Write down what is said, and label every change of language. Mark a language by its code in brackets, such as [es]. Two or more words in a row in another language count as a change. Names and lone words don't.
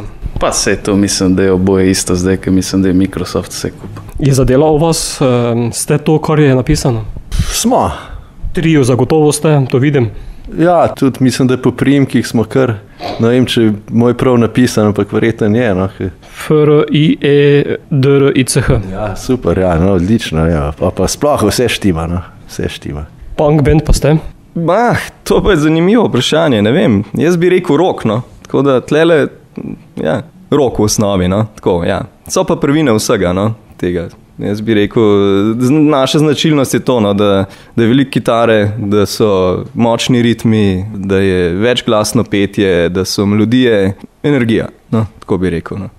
[sl] Pa se to mislim, da je oboje isto zdaj, ker mislim, da je Microsoft vse kup. Je zadela o vas, ste to, kar je napisano? Smo. Trio zagotovo ste, to vidim. Ja, tudi mislim, da po priimkih smo kar, ne vem, če je moj prav napisan, ampak verjetno je. No. F-R-I-E-D-R-I-C-H. Ja, super, ja, no, odlično. Ja. Pa sploh vse štima, no, vse štima. [en] Punk band [sl] pa ste? To pa je zanimivo vprašanje, ne vem. Jaz bi rekel rock, no. Tako da tlele, ja, rock v osnovi, no. Tako, ja. So pa prvine vsega, no, tega. Jaz bi rekel, naša značilnost je to, no, da je veliko kitare, da so močni ritmi, da je večglasno petje, da so melodije, energija, no, tako bi rekel, no.